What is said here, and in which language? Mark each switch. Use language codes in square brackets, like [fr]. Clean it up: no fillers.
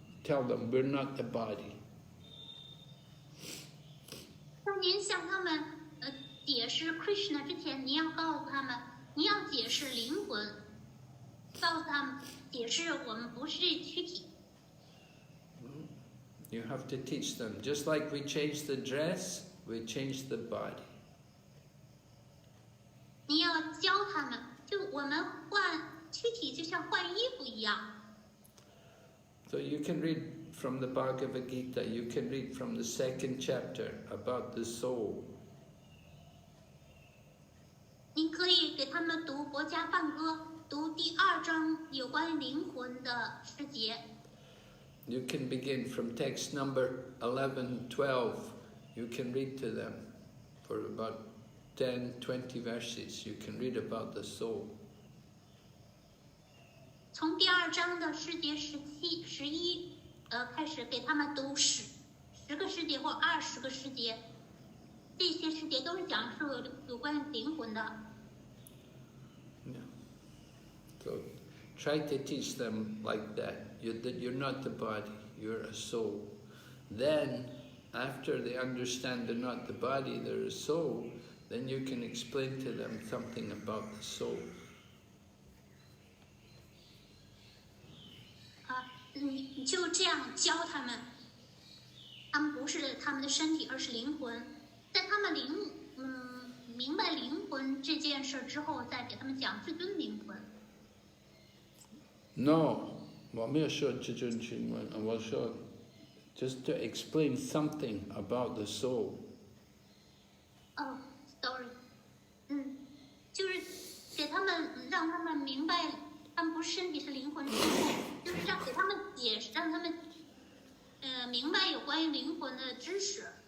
[en] Tell them we're not the body. [zh] 在您向他们解释 Krishna 之前，您要告诉他们，您要解释灵魂，告诉他们解释我们不是躯体。 [en] You have to teach them. Just like we change the dress, we change the body. [zh] 你要教他们，就我们换躯体就像换衣服一样。 [en] So you can read from the Bhagavad Gita, you can read from the 2nd chapter about the soul. [zh] 你可以给他们读《国家梵歌》，读第2章有关于灵魂的诗节。 [en] You can begin from text number 11, 12. You can read to them for about 10, 20 verses. You can read about the soul. [zh] 从第2章的诗节17、11，开始给他们读10个诗节或20个诗节，这些诗节都是讲述有关于灵魂的。 [en] Yeah. So try to teach them like that. That you're not the body, you're a soul. Then, after they understand they're not the body, they're a soul, then you can explain to them something about the soul. [zh] 你就这样教他们，他们不是他们的身体，而是灵魂。在他们明白灵魂这件事之后，再给他们讲至尊灵魂。 [en] No, [zh] 我没有说至尊灵魂，我说 [en] just to explain something about the soul. Oh, sorry. [zh] 就是给他们让他们明白，他们不是身体是灵魂之后，就是给他们解释，让他们明白有关于灵魂的知识。